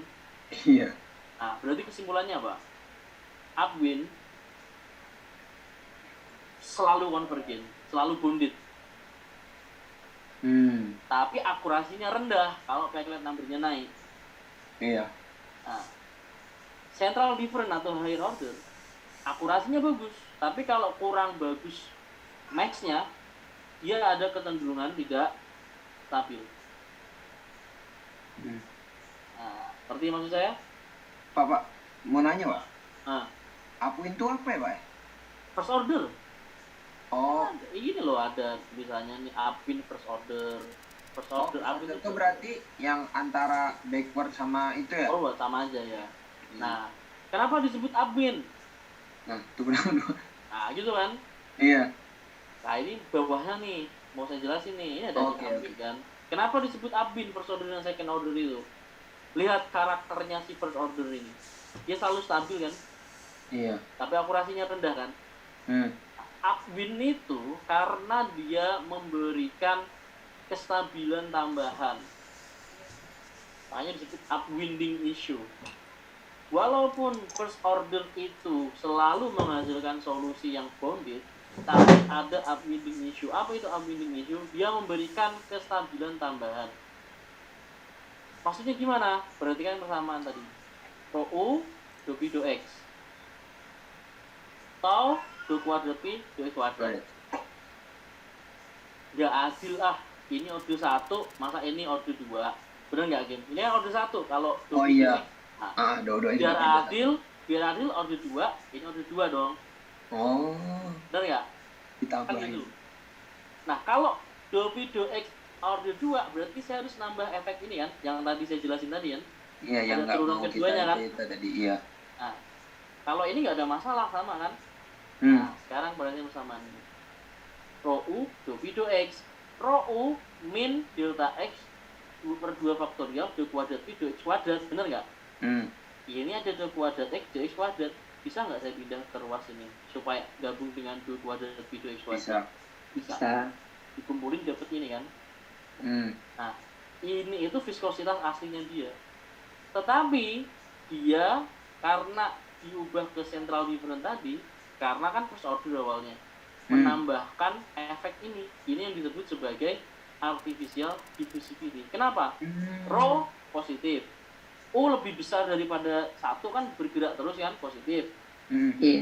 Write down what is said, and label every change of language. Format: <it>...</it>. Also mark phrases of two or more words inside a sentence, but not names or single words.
<id>Iya. Nah, berarti kesimpulannya apa? Upwind selalu konvergen, selalu bounded. Tapi akurasinya rendah kalau</id> <en>packlet number-</en> <id>nya naik. Iya. Nah,</id> <en>central different</en> <id>atau</id> <en>higher order</en> <id>akurasinya bagus, tapi kalau kurang bagus max-nya, dia ada kecenderungan tidak stabil. Nah, seperti maksud saya? Pak, mau nanya Pak. Nah, Upwind itu apa ya Pak?</id> <en>first order.</en> <id>Oh, Ini loh ada misalnya nih</id> <en>upwind first order. First order upwind</en> <id>itu berarti yang antara backward sama itu ya? Oh, sama aja ya. Nah, kenapa disebut upwind? Nah, itu kenapa? Nah, gitu kan. Iya. Nah, ini bawahnya nih, mau saya jelasin nih, ini ada Oke, upwind kan. Kenapa disebut</id> <en>upwind first order</en> <id>dan</id> <en>second order</en> <id>itu? Lihat karakternya si first order ini. Dia selalu stabil kan, Iya. tapi akurasinya rendah kan. Upwind itu karena dia memberikan kestabilan tambahan. Makanya disebut</id> <en>upwinding issue.</en> <id>Walaupun</id> <en>first order</en> <id>itu selalu menghasilkan solusi yang bounded, tapi ada</id> <en>upwinding issue.</en> <id>Apa itu</id> <en>upwinding issue?</en> <id>Dia memberikan kestabilan tambahan. maksudnya gimana? Berarti kan persamaan tadi. Rho U, do P, do X. Tau, do kuadrat P, do X kuadrat. Nggak adil ah. Ini order 1, masa ini order 2. Bener nggak, Game? Ini kan order 1. Kalau do Oh P, do iya. X. Nah, Dua-duanya biar beda. adil order 2, ini order 2 dong. Oh, Bener nggak? Kan ditambahin. gitu. Nah, kalau do P, do X order 2, berarti saya harus nambah efek ini kan, yang tadi saya jelasin tadi kan. Iya, yang Ada nggak turunan mau kita keduanya, kan? itu tadi, iya. Nah, kalau ini nggak ada masalah sama kan. Hmm. Nah, sekarang berarti persamaan ini. Rho U, do P, do X. Rho U min delta X per 2 faktorial do kuadrat P, do X kuadrat. Bener nggak? Hmm. Ini ada do kuadrat X, do X kuadrat. Bisa nggak saya pindah ke ruas ini supaya gabung dengan do kuadrat P, do X kuadrat? Bisa. Dikumpulin dapat ini kan. Hmm. Nah, ini itu viskositas aslinya dia. Tetapi dia karena diubah ke</id> <en>central different</en> <id>tadi, karena kan</id> <en>first order</en> <id>awalnya, menambahkan efek ini. Ini yang disebut sebagai</id> <en>artificial diffusivity.</en> <id>Kenapa? Rho positif. U lebih besar daripada 1 kan bergerak terus kan, positif. Iya.</id>